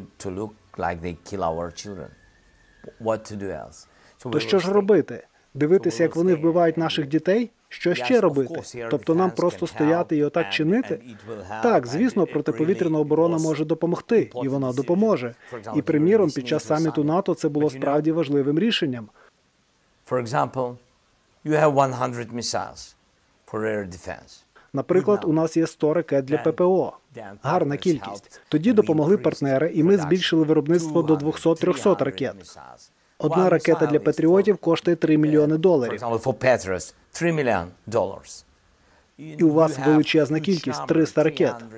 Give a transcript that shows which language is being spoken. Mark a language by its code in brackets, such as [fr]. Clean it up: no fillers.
[en] To look like they kill our children? What to do else? [uk] То що ж робити? Дивитися, як вони вбивають наших дітей? Що ще робити? Тобто нам просто стояти і отак чинити? Так, звісно, протиповітряна оборона може допомогти, і вона допоможе. І, приміром, під час саміту НАТО це було справді важливим рішенням. [en] For example, you have 100 missiles for air defense. [uk] Наприклад, у нас є 100 ракет для ППО. Гарна кількість. Тоді допомогли партнери, і ми збільшили виробництво до 200-300 ракет. Одна ракета для патріотів коштує $3 мільйони. І у вас величезна кількість – 300 ракет.